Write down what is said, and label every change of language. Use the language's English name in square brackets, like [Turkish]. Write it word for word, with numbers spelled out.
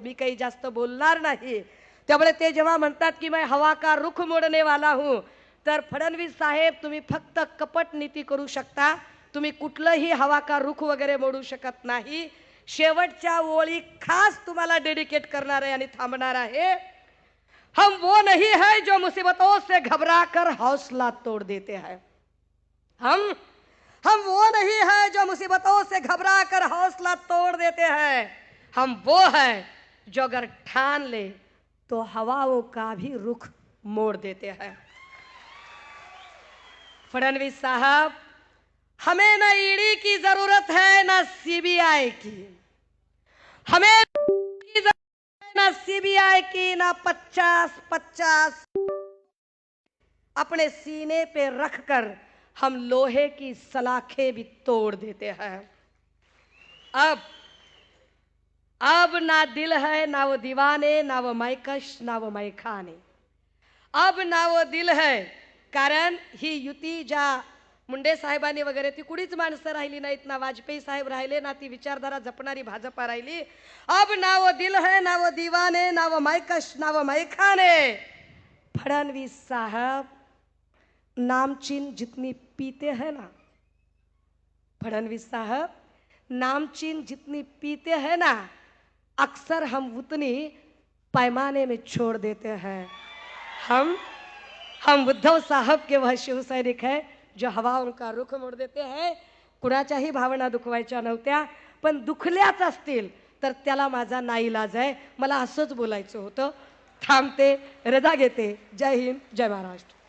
[Marathi] मी काही जास्त बोलणार नाही. त्यामुळे ते जेव्हा म्हणतात की [Hindi] मैं हवा का रुख मोडने वाला हूँ, [Marathi] तर फडणवीस साहेब, तुम्ही फक्त कपट नीती करू शकता. तुम्ही कुठलंही [Hindi] हवा का रुख [Marathi] वगैरे मोडू शकत नाही. शेवटच्या ओळी खास तुम्हाला डेडिकेट करणार आहे आणि थांबणार आहे. [Hindi] हम वो नहीं है जो मुसीबतों से घबरा कर हौसला तोड़ देते हैं. हम हम वो नहीं है जो मुसीबतों से घबरा कर हौसला तोड़ देते हैं. हम वो है जो अगर ठान ले तो हवाओं का भी रुख मोड़ देते हैं. फडणवीस साहब, हमें ना ईडी की जरूरत है ना सीबीआई की. हमें की ना सीबीआई की, ना पचास पचास अपने सीने पे रखकर हम लोहे की सलाखें भी तोड़ देते हैं. अब अब ना दिल है ना वो दीवाने, ना वो मैकश ना वो मैखाने. अब ना वो दिल है, [Marathi] कारण ही युती ज्या मुंडे साहेबांनी वगैरे ती कुणीच माणसं राहिली नाहीत. ना वाजपेयी साहेब राहिले, ना ती विचारधारा जपणारी भाजपा राहिली. [Hindi] अब ना वो दिल है ना वो दीवाने, ना वो मैकश ना वो मैखाने. फडणवीस साहब, नामचीन जितनी पीते हैं ना, फडणवीस साहब, नामचीन जितनी पीते हैं ना, अक्सर हम उतनी पैमाने में छोड़ देते हैं. हम हम उद्धव साहब के वह शिवसैनिक है जो हवाओं का रुख मोड देते हैं. [Marathi] कुणाच्याही भावना दुखवायच्या नव्हत्या, पण दुखल्याच असतील तर त्याला माझा नाईलाज आहे. मला असंच बोलायचं होतं. थांबते, रजा घेते. जय हिंद, जय महाराष्ट्र.